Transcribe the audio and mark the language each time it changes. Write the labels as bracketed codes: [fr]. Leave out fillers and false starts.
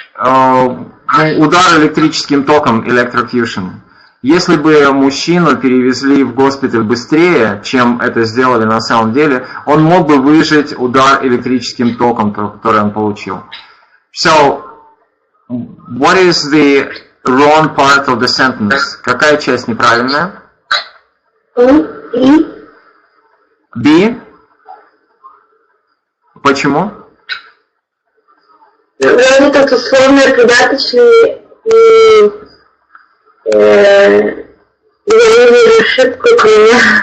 [ru] Удар электрическим током, electrocution. Если бы мужчину перевезли в госпиталь быстрее, чем это сделали на самом деле, он мог бы выжить удар электрическим током, который он получил. [en] So, what is the wrong part of the sentence? [ru] Какая часть неправильная? B. Почему? Вроде как условно придаточный я не вижу ошибку у меня.